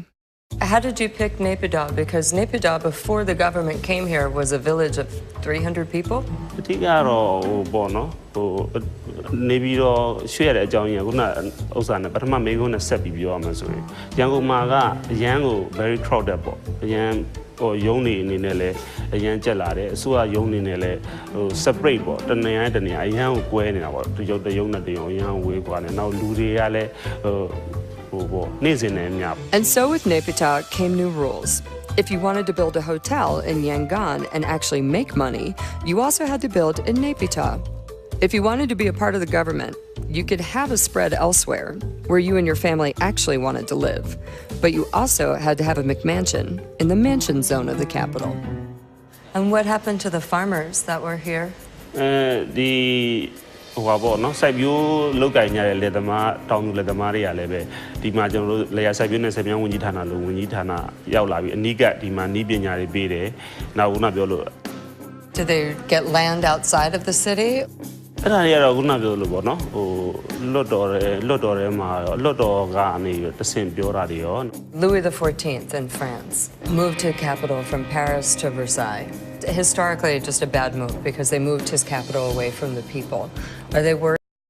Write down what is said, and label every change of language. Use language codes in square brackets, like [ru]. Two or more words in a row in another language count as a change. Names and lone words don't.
[en] How did you pick Naypyidaw? Because Naypyidaw, before the government came here, was a village of 300 people? Very crowded. [my] ရုံးနေအနေနဲ့လဲအရန်ကြက်လာတယ်အစိုးရရုံးနေနဲ့လဲseparate ပေါ့တနေရာတနေရာအရန်ကိုကွဲနေတာပေါ့တရုံတရုံနဲ့တရုံအရန်ဝေးกว่าတယ်နောက်လူတွေကလဲနေ့စဉ်နဲ့များ [en] And so with Naypyidaw came new rules. If you wanted to build a hotel in Yangon and actually make money, you also had to build in Naypyidaw. If you wanted to be a part of the government, you could have a spread elsewhere, where you and your family actually wanted to live. But you also had to have a McMansion in the mansion zone of the capital. And what happened to the farmers that were here? [my] စိုက်ပျိုးလုပ်ကိုင်ကြတဲ့လယ်သမားတောင်သူလယ်သမားတွေကလည်းပဲဒီမှာကျွန်တော်တို့လယ်ယာစိုက်ပျိုးနဲ့ဆက်ပြောင်းဝန်ကြီးဌာနလို့ဝန်ကြီးဌာနရောက်လာပြီးအနီးကပ်ဒီမှာနီးပညာတွေပေးတယ်နောက်ခုနပြောလို့ [en] Did they get land outside of the city? [my] အဲ့ဒါတွေကတော့ခုနပြောလို့ပေါ့နော်လွတ်တော်ထဲမှာလွတ်တော်ကနေတဆင့်ပြောတာတွေရော [en] Louis XIV in France moved his capital from Paris to Versailles. Historically, just a bad move because they moved his capital away from the people. Are they worried?